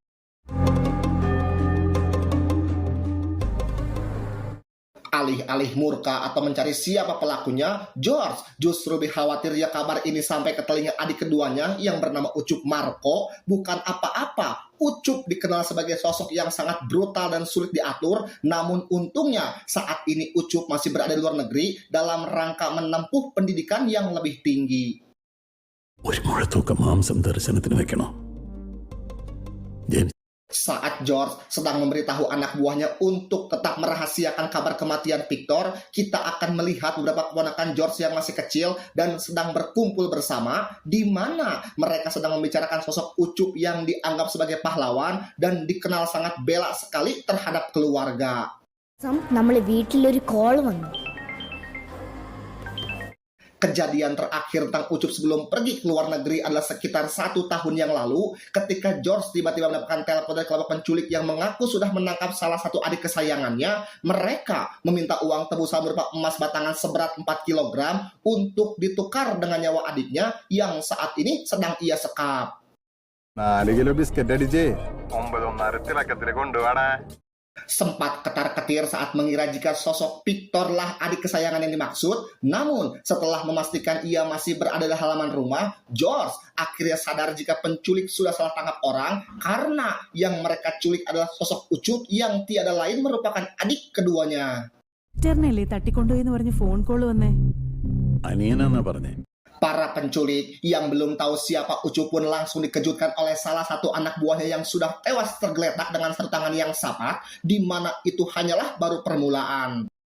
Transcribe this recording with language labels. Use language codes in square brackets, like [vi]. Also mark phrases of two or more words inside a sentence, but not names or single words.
[id] Alih-alih murka atau mencari siapa pelakunya, George justru dikhawatirnya kabar ini sampai ke telinga adik keduanya yang bernama Ucup Marco. Bukan apa-apa, Ucup dikenal sebagai sosok yang sangat brutal dan sulit diatur. Namun untungnya saat ini Ucup masih berada di luar negeri dalam rangka menempuh pendidikan yang lebih tinggi. [ml] ഒരു മുഴത്തൂക്ക മാംസം ദർശനത്തിന് വെക്കണോ? [id] Saat George sedang memberitahu anak buahnya untuk tetap merahasiakan kabar kematian Victor, kita akan melihat beberapa keponakan George yang masih kecil dan sedang berkumpul bersama, di mana mereka sedang membicarakan sosok Ucup yang dianggap sebagai pahlawan dan dikenal sangat bela sekali terhadap keluarga. [ml] നമ്മളെ വീട്ടിലൊരു കോൾ വന്നു. [id] Kejadian terakhir tentang Ucup sebelum pergi ke luar negeri adalah sekitar 1 tahun yang lalu, ketika George tiba-tiba mendapatkan telepon dari kelompok penculik yang mengaku sudah menangkap salah satu adik kesayangannya. Mereka meminta uang tebusan berupa emas batangan seberat 4 kg untuk ditukar dengan nyawa adiknya yang saat ini sedang ia sekap. [ml] 4 [en] kilo biscuit [ml] അടിച്ചേ 9.5 തിളക്കത്തിൽ കൊണ്ടുപോടാ. [id] Sempat ketar-ketir saat mengira jika sosok Victor lah adik kesayangan yang dimaksud, namun setelah memastikan ia masih berada di halaman rumah, George akhirnya sadar jika penculik sudah salah tangkap orang karena yang mereka culik adalah sosok Ucup yang tiada lain merupakan adik keduanya. [ml] ചേട്ടനല്ലേ തട്ടിക്കൊണ്ടുപോയി എന്ന് പറഞ്ഞ് ഫോൺ കോൾ വന്നേ? അനിയനാന്നാ പറഞ്ഞേ. [id] Para penculik yang belum tahu siapa Ucup pun langsung dikejutkan oleh salah satu anak buahnya yang sudah tewas tergeletak dengan satu tangan yang sapat, di mana itu hanyalah baru permulaan.